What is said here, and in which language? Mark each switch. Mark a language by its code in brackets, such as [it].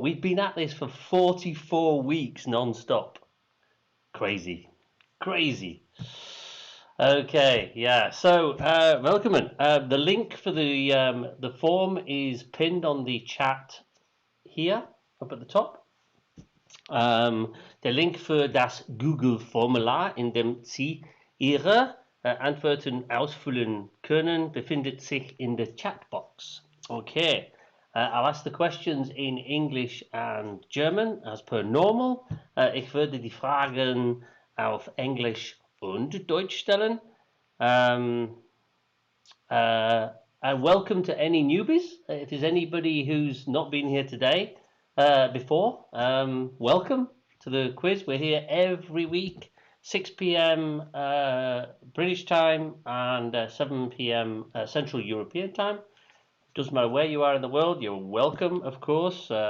[en] We've been at this for 44 weeks non-stop. Crazy. Okay, yeah. So, willkommen. The link for the form is pinned on the chat here, up at the top. [de] Der Link für das Google-Formular, in dem Sie Ihre Antworten ausfüllen können, befindet sich in der Chatbox. [en] Okay, I'll ask the questions in English and German, as per normal. [de] Ich würde die Fragen auf Englisch und Deutsch stellen. [en] And welcome to any newbies. If there's anybody who's not been here today before, welcome to the quiz. We're here every week, 6 p.m. British time and 7 p.m. Central European time. Doesn't matter where you are in the world, you're welcome, of course.